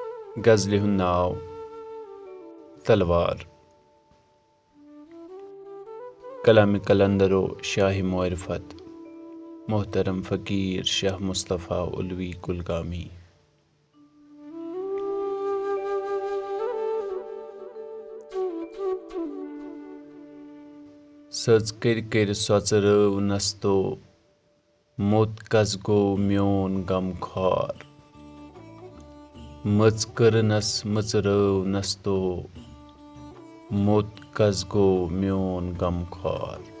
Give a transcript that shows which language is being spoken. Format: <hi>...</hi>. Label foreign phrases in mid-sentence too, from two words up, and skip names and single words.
<ks>غزلہِ ہُنٛد ناو تلوار کلامِ قلندرو شاہ معرفت محترم فقیر شاہ مصطفیٰ ulvi kulgami سٕژ کٔرۍ سۄژرٲو نستو موٚت کس گوٚو میون غم خوار مٔژ کٔرنس مٔژرٲو نستو موٚت کس گوٚو میون غم خوار</ks>